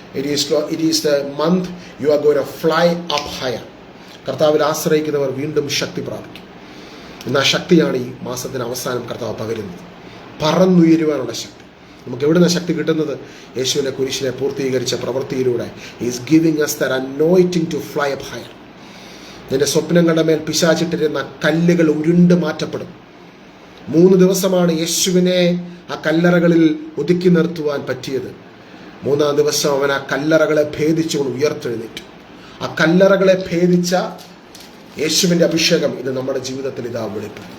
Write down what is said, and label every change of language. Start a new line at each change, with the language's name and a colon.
English: It is the month you are going to fly up higher.
Malayalam: കർത്താവിൽ ആശ്രയിക്കുന്നവർ വീണ്ടും ശക്തി പ്രാപിക്കും. ഇന്ന് ആ ശക്തിയാണ് ഈ മാസത്തിന് അവസാനം കർത്താവ് പകരുന്നത്. പറന്നുയരുവാനുള്ള ശക്തി. നമുക്ക് എവിടെ നിന്ന് ശക്തി കിട്ടുന്നത്? യേശുവിൻ്റെ കുരിശിനെ പൂർത്തീകരിച്ച പ്രവൃത്തിയിലൂടെ.
English: Is giving us that anointing to fly up higher.
Malayalam: നിന്റെ സ്വപ്നങ്ങളുടെ മേൽ പിശാചിട്ടിരുന്ന കല്ലുകൾ ഉരുണ്ട് മാറ്റപ്പെടും. 3 ദിവസമാണ് യേശുവിനെ ആ കല്ലറകളിൽ ഒതുക്കി നിർത്തുവാൻ പറ്റിയത്. 3-ാം ദിവസം അവൻ ആ കല്ലറകളെ ഭേദിച്ചുകൊണ്ട് ഉയർത്തെഴുന്നേറ്റു. ആ കല്ലറകളെ ഭേദിച്ച യേശുവിൻ്റെ അഭിഷേകം ഇത് നമ്മുടെ ജീവിതത്തിൽ ഇതാ വെളിപ്പെടും.